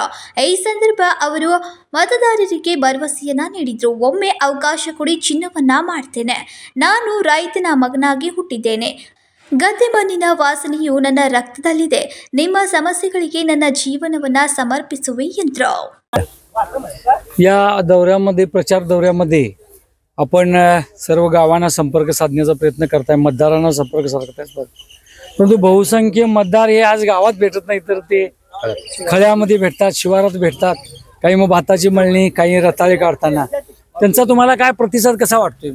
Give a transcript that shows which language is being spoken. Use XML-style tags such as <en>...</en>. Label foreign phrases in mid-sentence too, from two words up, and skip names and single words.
<kn>ಈ ಸಂದರ್ಭ ಅವರು ಮತದಾರರಿಗೆ ಭರವಸೆಯನ್ನ ನೀಡಿದ್ರು. ಒಮ್ಮೆ ಅವಕಾಶ ಕೊಡಿ, ಚಿನ್ನವನ್ನ ಮಾಡ್ತೇನೆ. ನಾನು ರೈತನ ಮಗನಾಗಿ ಹುಟ್ಟಿದ್ದೇನೆ. ಗದ್ದೆ ಮಣ್ಣಿನ ವಾಸನೆಯು ನನ್ನ ರಕ್ತದಲ್ಲಿದೆ. ನಿಮ್ಮ ಸಮಸ್ಯೆಗಳಿಗೆ ನನ್ನ ಜೀವನವನ್ನ समर्पिಸುವೆ ಎಂದರು.</kn> <mr>या दौऱ्यामध्ये प्रचार दौऱ्यामध्ये आपण सर्व गावांना संपर्क साधण्याचा प्रयत्न करताय, मतदारांना संपर्क साधताय. परंतु बहुसंख्य मतदार हे आज गावात भेटत नाही, तर ते खळ्यामध्ये भेटतात, शिवारात भेटतात. काही मग भाताची मळणी, काही रताळे काढताना. त्यांचा तुम्हाला काय प्रतिसाद कसा वाटतोय?</mr>